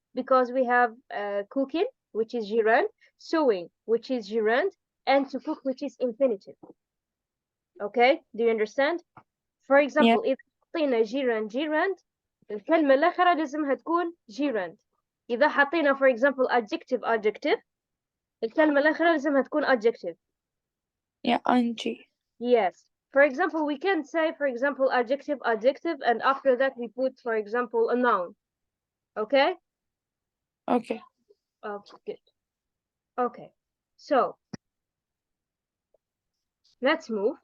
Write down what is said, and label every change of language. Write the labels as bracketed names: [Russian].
[English] Because we have cooking, which is gerund, sewing, which is gerund, and to cook, which is infinitive. Okay? Do you understand? For example, [Arabic] إذا حطينا gerund, الكلمة الأخرى لازمها تكون gerund. إذا حطينا [English] for example [Arabic] adjective, الكلمة الأخرى لازمها تكون adjective. [English] Yeah, ING. Yes. For example, we can say, for example, adjective, and after that we put, for example, a noun. Okay? Okay. Okay, good. Okay. So, let's move.